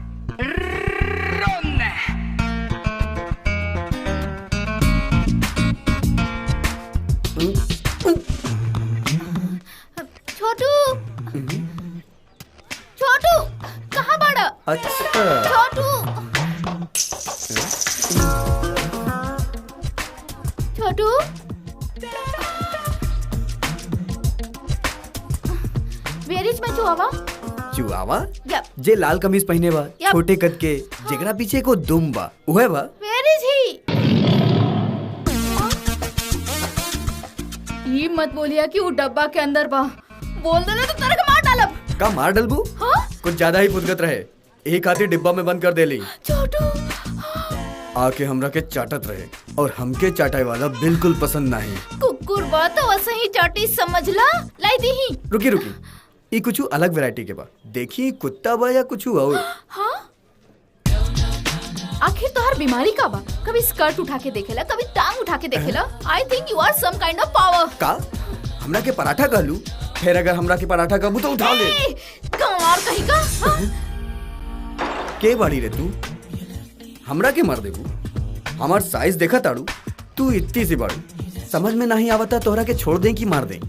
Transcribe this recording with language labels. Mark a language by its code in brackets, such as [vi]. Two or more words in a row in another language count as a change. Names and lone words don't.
[bho] छोटू, छोटू कहाँ बड़ा? अच्छा [en] छोटू, छोटू where is my chihuahua? [bho] चिहुआवा? [en] Yep. [bho] जे लाल कमीज पहने बा, [en] Yep. [bho] छोटे कद के, जेकरा पीछे को दुम बा, उहे बा? [en] where is he? [bho] ये मत बोलिया कि वो डब्बा के अंदर बा। बोल देना तो तेरे को मार डालब। का मार डलबू? हाँ? कुछ ज्यादा ही फुदगत रहे। एक हाथी डिब्बा में बंद कर देली। छोटू आके हमरा के चाटत रहे और हमके चाटाई वाला बिल्कुल पसंद नहीं। कुकुर बा तो वैसे ही चाटी समझला। लाई दी ही। रुकी रुकी, ये कुछ अलग वैरायटी के बा। देखी कुत्ता बा या कुछ और? हाँ? आखिर तो हर बीमारी का बा। कभी स्कर्ट उठा के देखेला, कभी टांग उठा के देखेला। [en] I think you are some kind of power. [bho] का हमरा के पराठा कहलू? फिर अगर हमरा के पराठा कहबू तो उठा ले। कमार कहीं का? हाँ? के बाड़ी रे तू? हमरा के मार देबू? हमार साइज देखा ताड़ू? तू इतनी सी बाड़ू, समझ में नहीं आवता तोहरा के छोड़ दें कि मार दें।